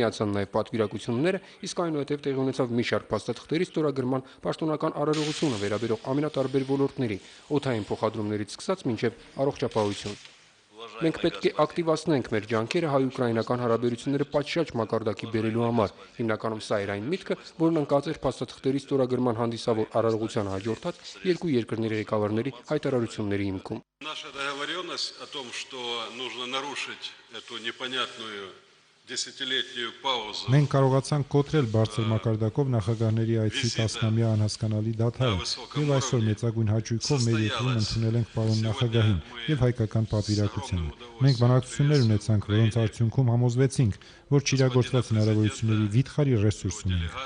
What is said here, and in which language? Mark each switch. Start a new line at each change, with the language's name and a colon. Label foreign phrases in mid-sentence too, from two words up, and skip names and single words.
Armenian: միացան նաեւ պատվիրակությունները, իսկ այնուհետեւ տեղի ունեցավ մի շարք փաստաթղթերի ստորագրման պաշտոնական արարողությունը վերաբերող ամենատարբեր ոլորտների՝ օդային փոխադրումներից սկսած մինչեւ առողջապահություն։ Մենք պետք է ակտիվացնենք մեր ջանքերը հայ-ուկրաինական հարաբերությունները պատշաճ մակարդակի բերելու համար։ Հիմնականում սա էր այն միտքը, որն ընկած էր փաստաթղթերի ստորագրման հանդիսավոր արարողության հաջորդած երկու երկրների ղեկավարների հայտարարությունների հիմքում։
Russian: Наша договоренность о том, что нужно нарушить эту непонятную десятилетнюю паузу.
Armenian: Մենք կարողացանք կոտրել բարձր մակարդակով նախագահների այցի 10-ամյա անհասկանալի դադարը եւ այսօր մեծագույն հաճույքով մեր երկրում ընդունել ենք պարոն նախագահին եւ հայկական պատվիրակությանը։ Մենք բանակցություններ ունեցանք, որոնց արդյունքում համոզվեցինք, որ չիրագործված հնարավորությունների վիթխարի ռեսուրս ունենք։